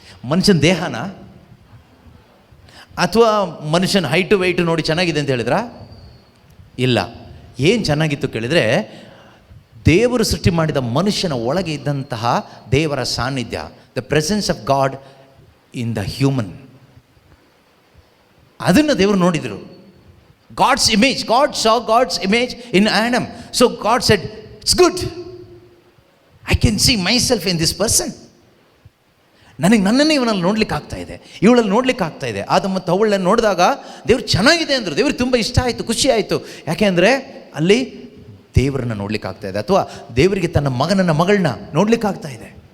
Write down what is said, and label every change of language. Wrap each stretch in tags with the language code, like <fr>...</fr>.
<kn>ಮನುಷ್ಯನ ದೇಹನ ಅಥವಾ ಮನುಷ್ಯನ ಹೈಟು ವೆಯ್ಟು ನೋಡಿ ಚೆನ್ನಾಗಿದೆ ಅಂತ ಹೇಳಿದ್ರಾ? ಇಲ್ಲ. ಏನು ಚೆನ್ನಾಗಿತ್ತು ಕೇಳಿದರೆ, ದೇವರು ಸೃಷ್ಟಿ ಮಾಡಿದ ಮನುಷ್ಯನ ಒಳಗೆ ಇದ್ದಂತಹ ದೇವರ ಸಾನ್ನಿಧ್ಯ,</kn> <en>The presence of God in the human.</en> <kn>ಅದನ್ನು ದೇವರು ನೋಡಿದರು.</kn> <en>God saw God's image in Adam. So God said, it's good. I can see myself in this person.</en> <kn>ನನ್ನನ್ನೇ ಇವನಲ್ಲಿ ನೋಡ್ಲಿಕ್ಕೆ ಆಗ್ತಾ ಇದೆ, ಇವಳಲ್ಲಿ ನೋಡ್ಲಿಕ್ಕೆ ಆಗ್ತಾ ಇದೆ. ಆದ ಮತ್ತು ಅವಳನ್ನ ನೋಡಿದಾಗ ದೇವ್ರು ಚೆನ್ನಾಗಿದೆ ಅಂದರು. ದೇವ್ರಿಗೆ ತುಂಬ ಇಷ್ಟ ಆಯಿತು, ಖುಷಿ ಆಯಿತು. ಯಾಕೆ ಅಂದರೆ ಅಲ್ಲಿ ದೇವರನ್ನ ನೋಡ್ಲಿಕ್ಕೆ ಆಗ್ತಾ ಇದೆ, ಅಥವಾ ದೇವರಿಗೆ ತನ್ನ ಮಗಳನ್ನ ನೋಡ್ಲಿಕ್ಕೆ ಆಗ್ತಾ ಇದೆ.</kn>